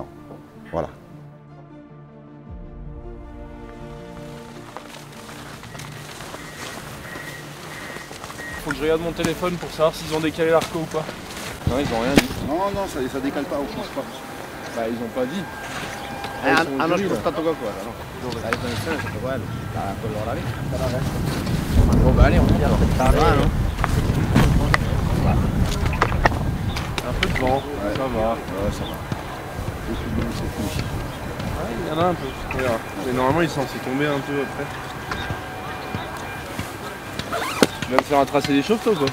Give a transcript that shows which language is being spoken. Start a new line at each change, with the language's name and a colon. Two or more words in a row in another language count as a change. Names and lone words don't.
French: Voilà. Faut que je regarde mon téléphone pour savoir s'ils ont décalé l'arco ou pas. Non, ils ont rien dit. No, ça décale pas, on change pas. Bah, ils ont pas dit.
Italian: Hanno spostato qualcosa, no? La riconnessione è stato quello, da quell'ora lì.
French: Bon bah allez, on y va alors. Ça va, non? Un peu de vent, ouais. Ça va. Ouais, ça va. Ouais, il y en a un peu, on verra. Mais normalement, il est censé tomber un peu après. Tu vas me faire un tracé des chauves, toi, ou quoi?